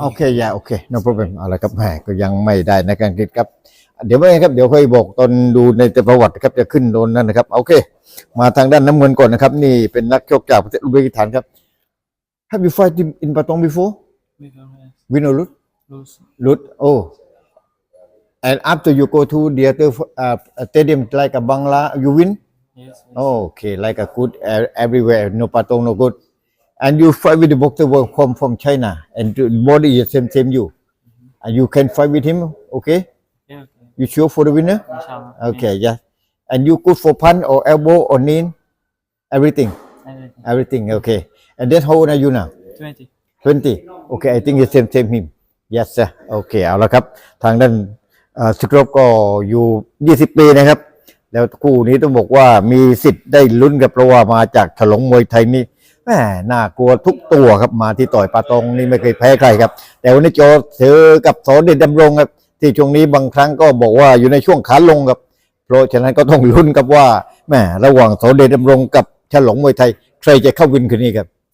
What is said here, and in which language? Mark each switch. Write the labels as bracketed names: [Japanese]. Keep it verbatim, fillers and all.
[Thai] โอเคอย่าโอเค [English] no problem [Thai] เอาละครับแหมก็ยังไม่ได้นะการคิดครับ เดี๋ยวไม่เป็นไรครับ เดี๋ยวค่อยบอกตอนดูในประวัติครับ จะขึ้นโดนนั่นนะครับ โอเค มาทางด้านน้ำเงินก่อนนะครับ นี่เป็นนักชกจากประเทศอุซเบกิสถานครับ [English] Have you fight in in Patong before win or lose lose lose oh and after you go to the other uh, stadium like a Bangla you win yes okay like a good uh, everywhere no Patong no good and you fight with the boxer who come from China and the body is same same you and you can fight with him okay yeah you sure for the winner [Arabic] inshallah [English] okay yeah and you good for punch or elbow or knee everything everything okay and then how old are you now twenty twenty okay I think it's same same him yes sir okay [Thai] เอาละครับทางด้านเอ่อสกรอบก็อยู่ ยี่สิบ ปีนะครับ แล้วคู่นี้ต้องบอกว่ามีสิทธิ์ได้ลุ้นกับเพราะว่ามาจากฉลองมวยไทยนี่แหมน่ากลัวทุกตัวครับมาที่ต่อยปาตองนี่ไม่เคยแพ้ใครครับ แต่วันนี้เจอเจอกับสอนเดชดำรงครับ ที่ช่วงนี้บางครั้งก็บอกว่าอยู่ในช่วงขาลงครับ เพราะฉะนั้นก็ต้องลุ้นครับว่าแหมระหว่างสอนเดชดำรงกับฉลองมวยไทยใครจะเข้าวินคืนนี้ครับ